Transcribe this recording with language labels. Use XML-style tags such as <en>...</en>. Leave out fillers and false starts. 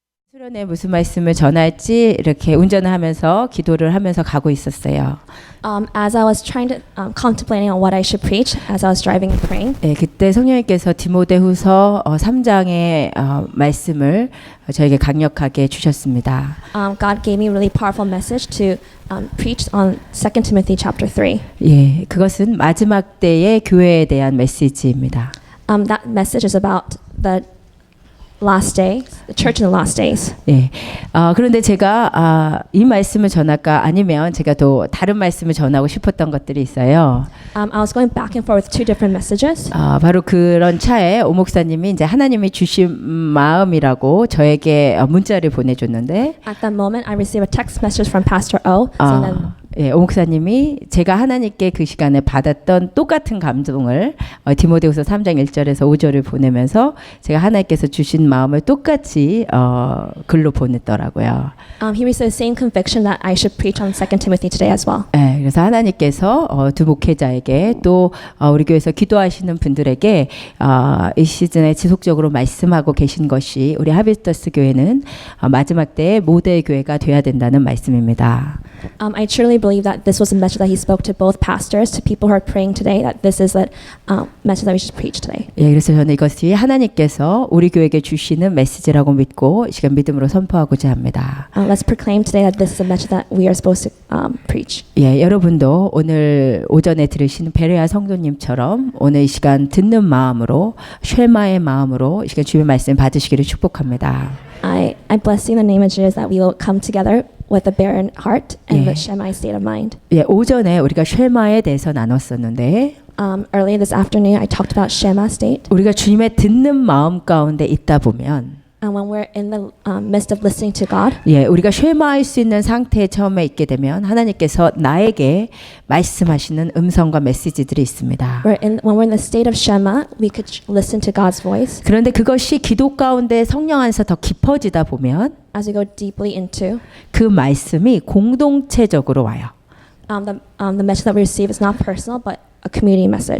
<ko>수련회 무슨 말씀을 전할지 이렇게 운전을 하면서 기도를 하면서 가고 있었어요.</ko> <en>As I was trying to contemplating on what I should preach as I was driving and praying,</en> <ko>네, 그때 성령님께서 디모데후서 3장의 말씀을 저에게 강력하게 주셨습니다.</ko> <en>God gave me a really powerful message to preach on 2 Timothy chapter 3.</en> <ko>예, 그것은 마지막 때의 교회에 대한 메시지입니다.</ko> <en>That message is about the last days, the church in the last days.</en> <ko>예. 그런데 제가 이 말씀을 전할까 아니면 제가 또 다른 말씀을 전하고 싶었던 것들이 있어요.</ko> <en>I was going back and forth with two different messages.</en> <ko>바로 그런 차에 오 목사님이 이제 하나님이 주신 마음이라고 저에게 문자를 보내줬는데,</ko> <en>At that moment, I received a text message from Pastor O saying that</en> <ko>예, 오 목사님이 제가 하나님께 그 시간에 받았던 똑같은 감동을 디모데후서 3장 1절에서 5절을 보내면서 제가 하나님께서 주신 마음을 똑같이 글로 보냈더라고요.</ko> <en>he received the same conviction that I should preach on 2 Timothy today as well.</en> <ko>네, 그래서 하나님께서 두 목회자에게 또 우리 교회에서 기도하시는 분들에게 이 시즌에 지속적으로 말씀하고 계신 것이 우리 하비스터스 교회는 마지막 때의 모델 교회가 되어야 된다는 말씀입니다.</ko> <en>I truly believe that this was a message that he spoke to both pastors, to people who are praying today, that this is a message that we should preach today.</en> <ko>예, 그래서 저는 이것이 하나님께서 우리 교회에게 주시는 메시지라고 믿고 이 시간 믿음으로 선포하고자 합니다.</ko> <en>Let's proclaim today that this is a message that we are supposed to preach.</en> <ko>예, 여러분도 오늘 오전에 들으신 베레아 성도님처럼 오늘 이 시간 듣는 마음으로 쉐마의 마음으로 이 시간 주의 말씀 받으시기를 축복합니다.</ko> <en>I bless you in the name of Jesus that we will come together with a barren heart and</en> <ko>예.</ko> <en>with Shemai's state of mind.</en> <ko>예, 오전에 우리가 쉐마에 대해서 나눴었는데</ko> <en>Earlier this afternoon, I talked about Shema state.</en> <ko>우리가 주님의 듣는 마음 가운데 있다 보면</ko> <en>And when we're in the midst of listening to God,</en> <ko>예, 우리가 쉐마할 수 있는 상태에 처음에 있게 되면 하나님께서 나에게 말씀하시는 음성과 메시지들이 있습니다.</ko> <en>when we're in the state of Shema, we could listen to God's voice.</en> <ko>그런데 그것이 기도 가운데 성령 안에서 더 깊어지다 보면</ko> <en>As we go deeply into</en> <ko>그 말씀이 공동체적으로 와요.</ko> <en>the message that we receive is not personal, but a community message.</en>